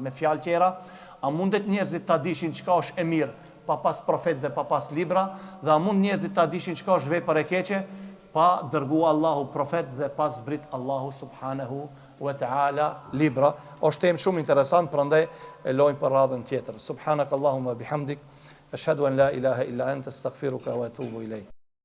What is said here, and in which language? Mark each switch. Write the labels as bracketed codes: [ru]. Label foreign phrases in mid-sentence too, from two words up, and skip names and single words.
[sq] Me fjalë tjera, a mundet njerëzit ta dishin çka është e mirë pa pas profet dhe pa pas libra, dhe a mund njerëzit ta dishin çka është vepër e keqe pa dërgu Allahu profet dhe pas zbrit Allahu [ar] سبحانه وتعالى [sq] libra. Është temë shumë interesant, prandaj e lojmë për radhën tjetër. [ar] سبحانك اللهم وبحمدك أشهد أن لا إله إلا أنت أستغفرك وأتوب إليك.